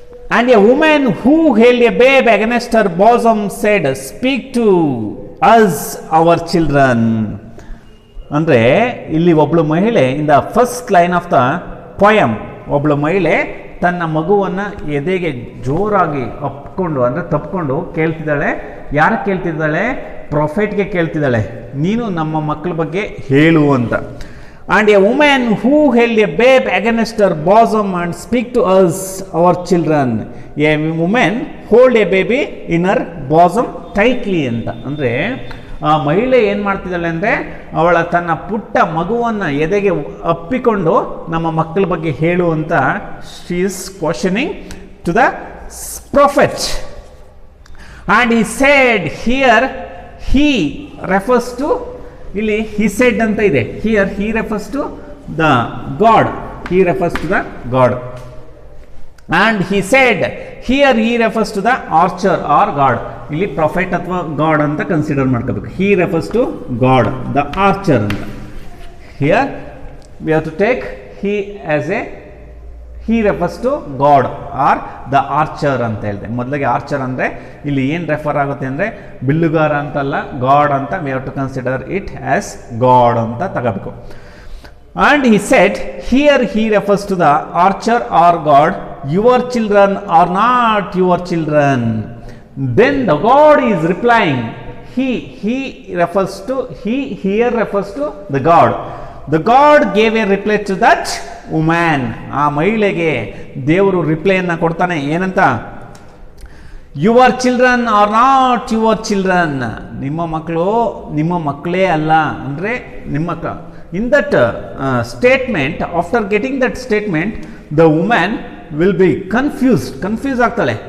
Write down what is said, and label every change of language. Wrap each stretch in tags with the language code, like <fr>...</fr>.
<en>And a woman who held a babe against her bosom said, "Speak to us, our children."</en> <kn>ಅಂದರೆ ಇಲ್ಲಿ ಒಬ್ಬಳು ಮಹಿಳೆ</kn> <en>in the first line of the poem,</en> <kn>ಒಬ್ಬಳು ಮಹಿಳೆ ತನ್ನ ಮಗುವನ್ನು ಎದೆಗೆ ಜೋರಾಗಿ ಅಪ್ಕೊಂಡು ಅಂದರೆ ತಪ್ಕೊಂಡು ಕೇಳ್ತಿದ್ದಾಳೆ. ಯಾರು ಕೇಳ್ತಿದ್ದಾಳೆ? ಪ್ರೊಫೆಟ್ಗೆ ಕೇಳ್ತಿದ್ದಾಳೆ, ನೀನು ನಮ್ಮ ಮಕ್ಕಳ ಬಗ್ಗೆ ಹೇಳು ಅಂತ.</kn> <en>And a woman who held a babe against her bosom and speak to us, our children. A woman hold a baby in her bosom tightly ಅಂತ.</en> <kn>ಅಂದರೆ ಆ ಮಹಿಳೆ ಏನು ಮಾಡ್ತಿದ್ದಾಳೆ ಅಂದರೆ ಅವಳ ತನ್ನ ಪುಟ್ಟ ಮಗುವನ್ನು ಎದೆಗೆ ಅಪ್ಪಿಕೊಂಡು ನಮ್ಮ ಮಕ್ಕಳ ಬಗ್ಗೆ ಹೇಳು ಅಂತ</kn> <en>She is questioning to the prophet. And he said, here he refers to, ಇಲ್ಲಿ he said</en> <kn>ಅಂತ ಇದೆ,</kn> <en>here he refers to the God, he refers to the God. And he said, here he refers to the archer or God.</en> <kn>ಇಲ್ಲಿ prophet ಅಥವಾ god ಅಂತ consider ಮಾಡ್ಕೋಬೇಕು.</kn> <en>he refers to God, the archer ಅಂತ. here we have to take he as a, he refers to God or the archer ಅಂತ ಹೇಳಿದೆ.</en> <kn>ಮೊದಲಿಗೆ archer ಅಂದರೆ ಇಲ್ಲಿ ಏನು ರೆಫರ್ ಆಗುತ್ತೆ ಅಂದರೆ ಬಿಲ್ಲುಗಾರ ಅಂತಲ್ಲ, ಗಾಡ್ ಅಂತ.</kn> <en>we have to consider it as God</en> <kn>ಅಂತ ತಗೋಬೇಕು.</kn> <en>And he said, here he refers to the archer or God. Your children are not your children. Then the God is replying, he refers to, he here refers to the God. The God gave a reply to that woman.</en> <kn>ಆ ಮಹಿಳೆಗೆ ದೇವರು ರಿಪ್ಲೈಯನ್ನು ಕೊಡ್ತಾನೆ, ಏನಂತ?</kn> <en>Your children are not your children.</en> <kn>ನಿಮ್ಮ ಮಕ್ಕಳು ನಿಮ್ಮ ಮಕ್ಕಳೇ ಅಲ್ಲ. ಅಂದರೆ ನಿಮ್ಮ</kn> <en>In that statement, after getting that statement, the women will be confuse ಆಗ್ತಾಳೆ.</en>